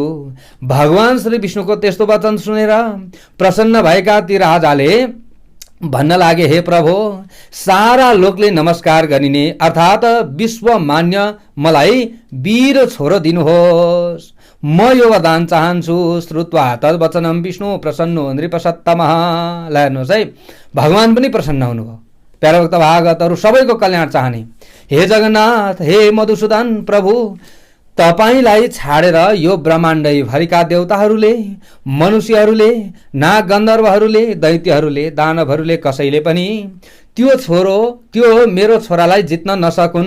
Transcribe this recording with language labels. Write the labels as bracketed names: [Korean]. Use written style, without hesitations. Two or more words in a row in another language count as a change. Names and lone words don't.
[Nepali] भगवान श्री विष्णुको त्यस्तो वचन सुनेर प्रसन्न भएका ती राजाले भन्न लागे, हे प्रभु सारा लोकले नमस्कार गरिने अर्थात विश्व मान्य मलाई वीर छोरो दिनुहोस्। म यो वरदान चाहन्छु। [Sanskrit] श्रुत्वा तद्वचनम विष्णु प्रसन्नो नृपसत्तमः। [Nepali] ल हेर्नुहोस् है, भगवान पनि प्रसन्न हुनुभयो। प्यारा भक्त भागवतहरू सबैको कल्याण चाहने हे जगन्नाथ हे मधुसूदन प्रभु, तपाईलाई छाडेर यो ब्रह्माण्डै भरिका देवताहरूले मनुष्यहरूले नाग गन्धर्वहरूले दैत्यहरूले दानवहरूले कसैले पनि त्यो मेरो छोरालाई जित्न नसकुन्।